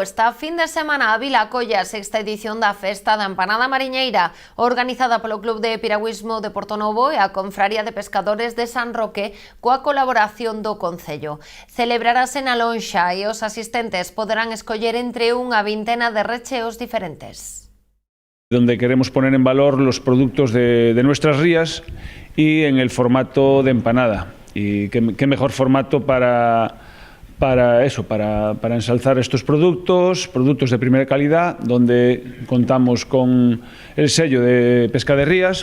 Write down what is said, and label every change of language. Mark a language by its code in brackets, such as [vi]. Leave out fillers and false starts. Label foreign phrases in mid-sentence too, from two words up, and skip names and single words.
[gl] Esta fin de semana a vila acolle a sexta edición da Festa da Empanada Mariñeira, organizada polo Club de Piragüismo de Portonovo e a Confraría de Pescadores de San Roque coa colaboración do Concello. Celebrarase na lonxa e os asistentes poderán escoller entre unha vintena de recheos diferentes. [es] Donde queremos poner en valor los productos de nuestras rías y en el formato de empanada. Y qué mejor formato para ensalzar estos productos de primera calidad, donde contamos con el sello de Pesca de Rías.